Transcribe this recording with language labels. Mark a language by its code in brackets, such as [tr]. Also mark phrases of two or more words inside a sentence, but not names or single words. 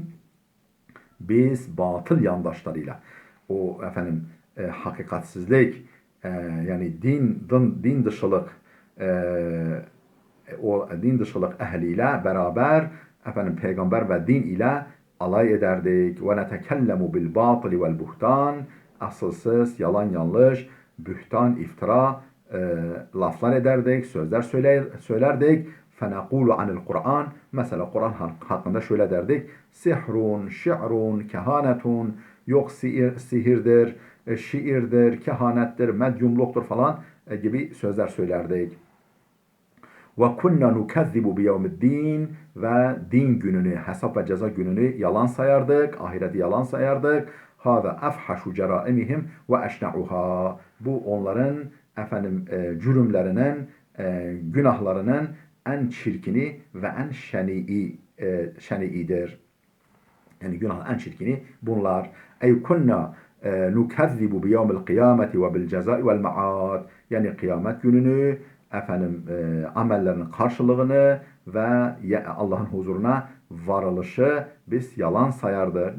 [tr] Biz batıl yandaşlarıyla, o efendim hakikatsizlik, yani din dışılık, o din dışılık ehliyle beraber efendim peygamber ve din ile alay ederdik. [ar] ونتكلم بالباطل والبهتان, [tr] asılsız, yalan yanlış, bühtan, iftira laflar ederdik, sözler söylerdik. [ar] فَنَقُولُ عَنِ الْقُرْآنِ, [tr] mesela Kur'an hakkında şöyle derdik. [ar] سحر، شعر، كهانة, [tr] yok sihirdir, şiirdir, kehanettir, medyumluktur falan gibi sözler söylerdik. [ar] وَكُنَّا نُكَذِّبُ بِيَوْمِ الدِّينِ, [tr] ve din gününü, hesap ve ceza gününü yalan sayardık, ahireti yalan sayardık. [ar] هَذَا أَفْحَشُ جَرَائِمِهِمْ وَأَشْنَعُهَا, [tr] bu onların efendim cürümlerinin, günahlarının en çirkini ve en şeni'idir. Yani günahın en çirkini bunlar. [ar] أي كنا نكذب بيوم القيامة وبالجزاء والمعاد, [tr] yani kıyamet gününü, amellerinin karşılığını ve Allah'ın huzuruna varılışı biz yalan sayardık.